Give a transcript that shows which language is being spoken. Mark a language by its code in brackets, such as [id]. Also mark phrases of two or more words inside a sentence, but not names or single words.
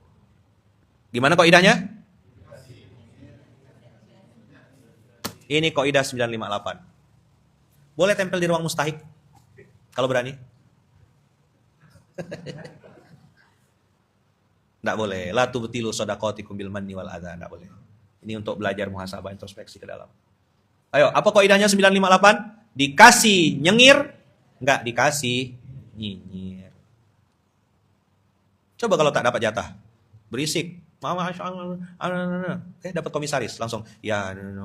[id] Gimana kaidahnya? Ini kaidah 958. Boleh tempel di ruang mustahik kalau berani? Nggak boleh. [ar] لا تبطلوا صدقاتكم بالمن والأذى. [id] Nggak boleh. Ini untuk belajar muhasabah, introspeksi ke dalam. Ayo, apa kaidahnya 958? Dikasih nyengir, nggak dikasih nyinyir. Coba kalau tak dapat jatah, berisik, dapat komisaris langsung, ya.